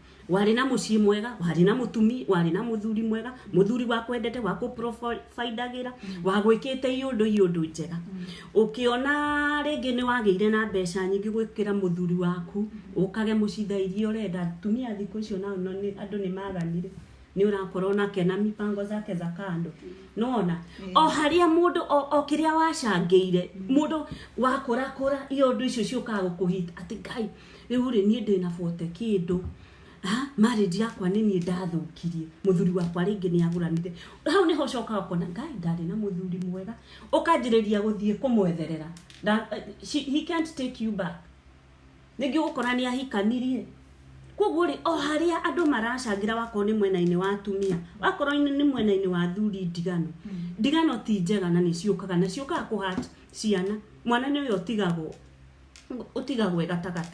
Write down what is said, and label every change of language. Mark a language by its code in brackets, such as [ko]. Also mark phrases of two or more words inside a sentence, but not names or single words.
[ki] wari na mucii mwega, wari na mutumi, wari na muthuri mwega, muthuri wa kwendete wa ku provideagira, wa gwikite iyundu njega. Ukiona ringi ni wageire na mbeca nyingi gwikira muthuri waku, ukage mucithairie urenda tumia thiku icio na ni andu ni maganire. Ni urakorwo nake [sw] na mipango zake za kando. [ki] Nona o haria mundu o kiria wacangeire mundu wakora iyo ndu icio ciukaga gukuhita ati Ngai riu ri ni ndina bote kindu marriage yakwa ni ni ndathukirie muthuri wakwa ringi ni aguranire. Hau ni ho cokaga kona Ngai ndari na muthuri mwega, ukanjiriria guthie kumwetherera. [en] He can't take you back. [ki] Ningi ukora ni ahikanirie. Koguo ri o haria andu maracangira wako ni mwena-ini wa atumia, wakoro ni mwena-ini wa athuri ndigano. Ndigano ti njega na ni ciukaga na ciukaga kuhat ciana. Mwana ni uyo utigagwo gatagati.